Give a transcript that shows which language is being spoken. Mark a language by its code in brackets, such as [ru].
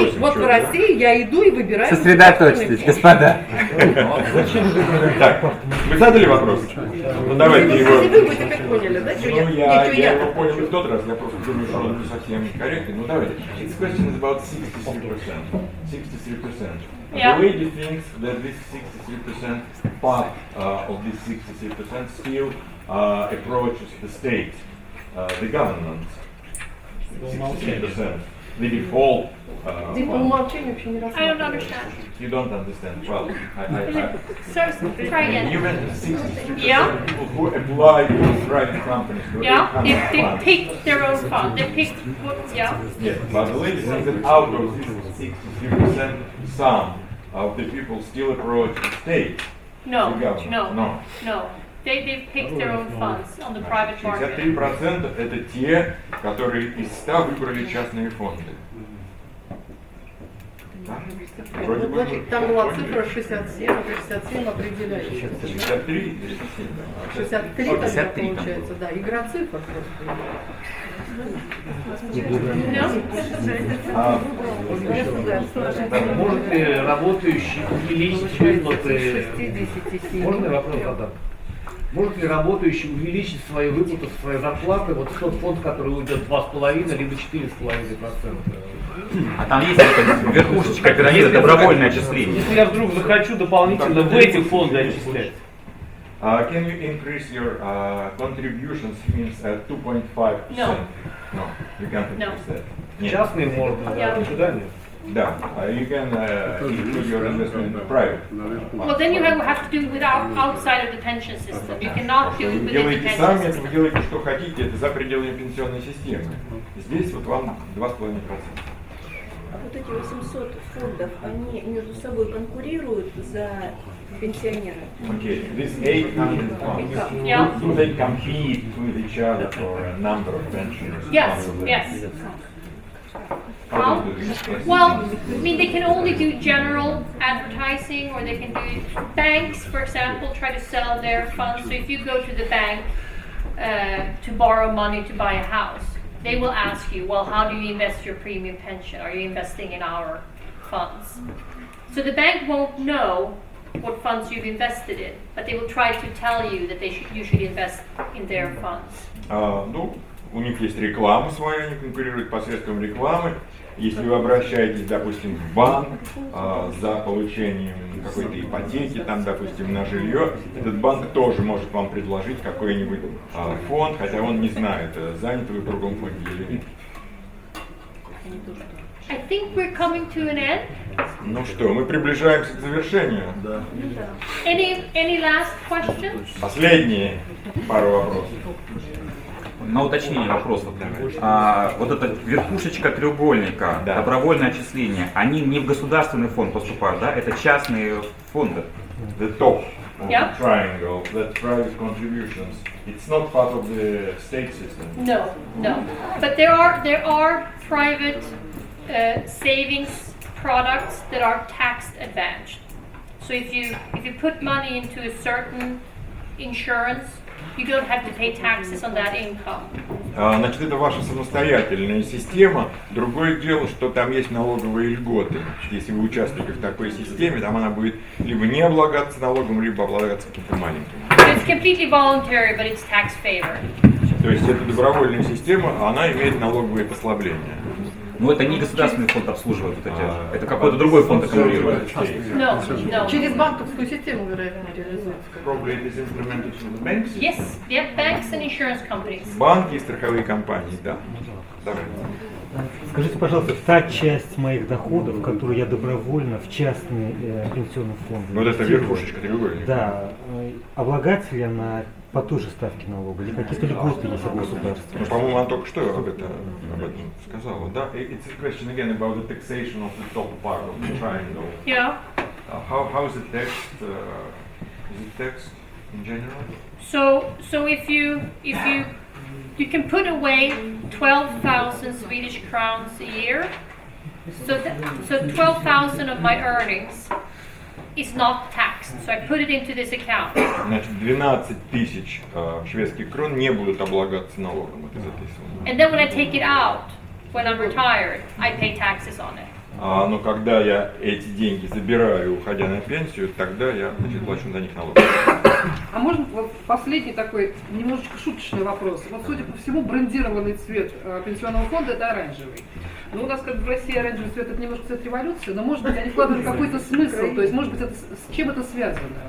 [ru] спросим, вот что в это. России я иду и выбираю. Сосредоточьтесь, господа. Так, вы задали вопрос? Ну давайте его. Вы теперь поняли, да, что Ну, я я его понял в тот раз, я просто думаю, что он не совсем корректный. Ну давайте. [en] This question is about 63%. 63%. Yeah. The lady thinks that this 63% part of this 63% still approaches the state, the government. 63%. the default. [ru] Здесь по умолчанию вообще не [en] I don't [ru] рассматривается. [en] understand. You don't understand. Well, So, try again. even 60% Yeah. of people who apply to private companies to Yeah, they 800 funds. pick their own fund. They pick what, yeah. Yes, but the lady says that out of this 63%, some of the people still approach the state. No, the government. no, no. They pick their own funds on the private market. [ru] 63% это те, которые из 100 выбрали частные фонды. Да? Вроде бы Значит, там была цифра 67, а 67 определяющая. 63 или 63 тогда получается, да, игра цифр просто. Может ли работающий увеличить выплаты? Можно я вопрос задам? Может ли работающий увеличить свои выплаты, свои зарплаты вот в тот фонд, который уйдет 2,5 либо 4,5%? А там есть эта верхушечка пирамиды, добровольное отчисление. Если я вдруг захочу дополнительно в эти фонды отчислять? [en] Can you increase your contributions means 2.5%? No. No, you can't increase that. [ru] Нет. Частные можно, да, никуда нет. [en] Да, you can include your investment in private. Well, then you have to do it outside of the pension system. You cannot do it within the [ru] Делайте [en] pension [ru] сами, [en] system. [ru] вы делаете, что хотите, это за пределами пенсионной системы. Здесь вот вам 2,5%. А вот эти 800 фондов, они между собой конкурируют за пенсионера? [en] Okay, these 800 funds, Yeah. do they compete with each other for a number of pensioners? Yes, yes. How? Well, I mean, they can only do general advertising, or they can do banks, for example, try to sell their funds. So if you go to the bank to borrow money to buy a house, they will ask you, well, how do you invest your premium pension? Are you investing in our funds? So the bank won't know what funds you've invested in, but they will try to tell you that you should invest in their funds. [ru] Ну, у них есть реклама своя, они конкурируют посредством рекламы. Если вы обращаетесь, допустим, в банк за получением какой-то ипотеки, там, допустим, на жилье, этот банк тоже может вам предложить какой-нибудь фонд, хотя он не знает, заняты вы в другом фонде или нет. [en] I think we're coming to an end. [ru] Ну что, мы приближаемся к завершению. Да. [en] Any last questions? [ru] Последние пару вопросов. На уточнение вопросов. Вот эта верхушечка треугольника, Да. добровольное отчисление, они не в государственный фонд поступают, да? Это частные фонды. [en] The top of Yeah. the triangle, that's private contributions. It's not part of the state system. No, no. But there are private savings products that are tax advantaged. So if you put money into a certain insurance, you don't have to pay taxes on that income. [ru] Значит, это ваша самостоятельная система. Другое дело, что там есть налоговые льготы. Если вы участвуете в такой системе, там она будет либо не облагаться налогом, либо облагаться каким-то маленьким. [en] So it's completely voluntary, but it's tax favored. [ru] То есть это добровольная система, а она имеет налоговые послабления. Но это не государственный фонд обслуживает вот эти. Это какой-то другой фонд аккумулирует. [en] No, no. [ru] Через банковскую систему, вероятно, реализуется. [en] Probably it is implemented through the banks. Yes, yeah, banks and insurance companies. [ru] Банки и страховые компании, да. Давай. Скажите, пожалуйста, та часть моих доходов, которую я добровольно в частный пенсионный фонд. Вот это верхушечка треугольника. Да. Облагать ли она по той же ставке налога или какие-то льготы есть от государства? Ну, по-моему, она только что об этом сказала, да? [en] It's a question again about the taxation of the top part of the triangle. Yeah. How is it taxed? Is it taxed in general? So if you can put away 12,000 Swedish crowns a year. So 12,000 of my earnings is not taxed. So I put it into this account. [ru] Значит, 12 тысяч шведских крон не будут облагаться налогом вот из этой суммы. [en] And then when I take it out, when I'm retired, I pay taxes on it. [ru] Но когда я эти деньги забираю, уходя на пенсию, тогда я, значит, плачу за них налог. А можно вот последний такой немножечко шуточный вопрос. Вот, судя по всему, брендированный цвет пенсионного фонда – это оранжевый. Ну, у нас как бы в России оранжевый цвет это немножко цвет революции, но может быть они вкладывают какой-то смысл, то есть может быть это с чем это связано?